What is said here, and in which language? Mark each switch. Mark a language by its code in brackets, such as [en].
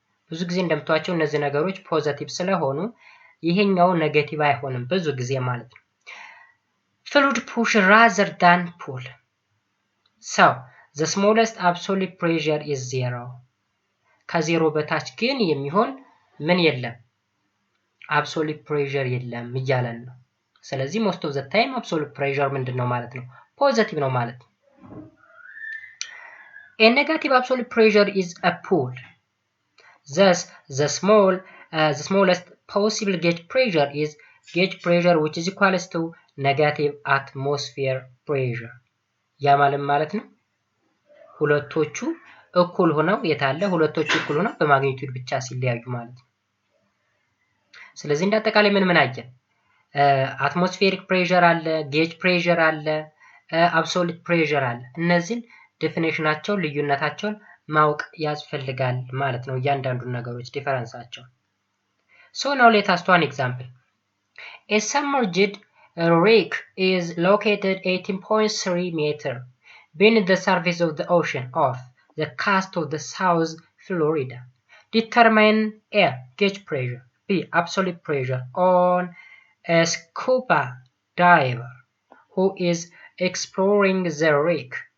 [am] ብዙ ጊዜ እንደምታዩቸው እነዚህ ነገሮች ፖዚቲቭ ስለሆኑ ይሄኛው ኔጌቲቭ አይሆንም ብዙ ጊዜ ማለት ነው። [en] Fluid push rather than pull. So, the smallest absolute pressure is 0. [am] ከዜሮ በታች ግን የሚሆን ምን የለም? absolute pressure የለም እያለን ነው። ስለዚህ [en] most of the time absolute pressure [am] ምንድነው ማለት ነው? ፖዚቲቭ ነው ማለት ነው። [en] A negative absolute pressure is a pull. Thus, the smallest possible gauge pressure is gauge pressure which is equals to negative atmosphere pressure. [am] ያ ማለት ነው ሁለቶቹ እኩል ሆነው በማግኒቲዩድ ብቻ ሲለያዩ ማለት ነው። ስለዚህ እንዳጠቃላይ ምን አየን? አትሞስፌሪክ ፕሬሸር አለ፣ ጌጅ ፕሬሸር አለ፣ አብሶሉት ፕሬሸር አለ። እነዚህን ዴፊኒሽናቸው ልዩነታቸውን ማወቅ ያስፈልጋል ማለት ነው እያንዳንዱ ነገሮች ዲፈረንሳቸው። [en] So now let us do an example. A submerged wreck is located 18.3 meters beneath the surface of the ocean off the coast of the South Florida. Determine A. Gauge pressure. B. Absolute pressure on a scuba diver who is exploring the wreck.